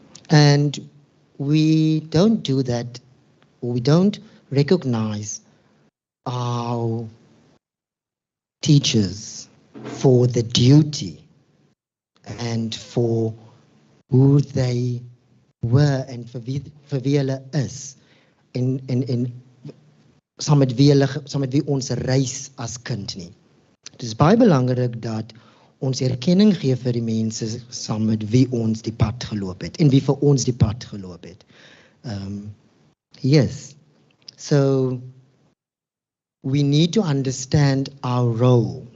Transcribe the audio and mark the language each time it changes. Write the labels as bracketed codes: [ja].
[en] And we don't do that, or we don't recognize our teachers for the duty and for who they were [af] en vir wie hulle is en saam met wie ons reis as kind nie. Dit is baie belangrik dat ons erkenning gee vir die mense saam met wie ons die pad geloop het en wie vir ons die pad geloop het. [en] Yes, so we need to understand our role.